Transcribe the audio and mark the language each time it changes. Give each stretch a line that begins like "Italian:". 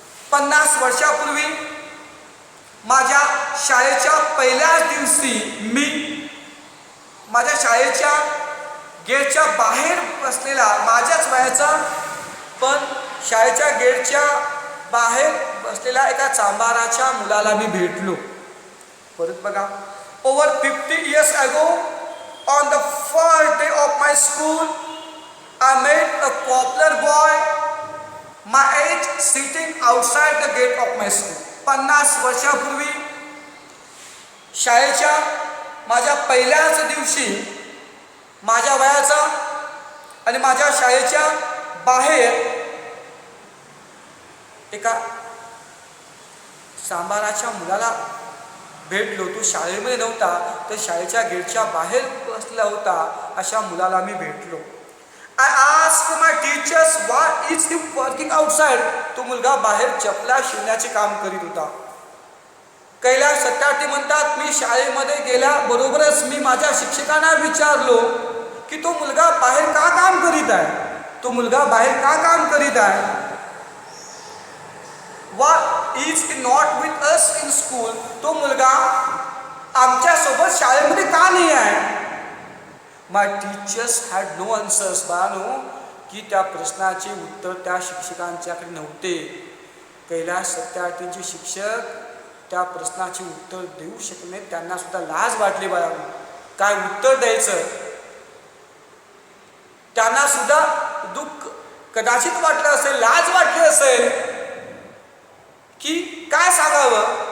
Marathi: 50 वर्षापूर्वी माझ्या शाळेच्या पहिल्याच दिवशी मी माझ्या शाळेच्या गेटच्या बाहेर बसलेला, माझ्याच वयाचा पण शाळेच्या गेटच्या बाहेर बसलेल्या एका चांभाराच्या मुलाला मी भेटलो. परत बघा,
English: Over 50 years ago, on the first day my school, I met a popular boy, my age, sitting outside the gate of my school.
Marathi: 50 वर्षापूर्वी शाळेच्या माझ्या पहिल्याच दिवशी माझ्या वयाचा आणि माझ्या शाळेच्या बाहेर एका सांबाराच्या मुलाला भेटलो. तो शाळेमध्ये नव्हता, तर शाळेच्या गेटच्या बाहेर बसला होता. अशा मुलाला मी भेटलो.
English: I asked my teachers why is he working outside.
Marathi: तो मुलगा बाहेर चपला शिवण्याचे काम करीत होता. कैलास सत्यार्थी म्हणतात, मी शाळेमध्ये गेल्याबरोबरच मी माझ्या शिक्षकांना विचारलो की तो मुलगा बाहेर का काम करीत आहे. तो मुलगा बाहेर का काम करीत आहे.
English: Why is he not with us in school?
Marathi: तो मुलगा आमच्या सोबत शाळेमध्ये का नाही आहे.
English: My teachers had no answers.
Marathi: बाळांनो, की त्या प्रश्नाचे उत्तर त्या शिक्षकांच्याकडे नव्हते. कैलास सत्यार्थींचे शिक्षक त्या प्रश्नाचे उत्तर देऊ शकले नाहीत. त्यांना सुद्धा लाज वाटली. बाळांनो, काय उत्तर द्यायचं. त्यांना सुद्धा दुःख कदाचित वाटलं असेल, लाज वाटली असेल की काय सांगावं.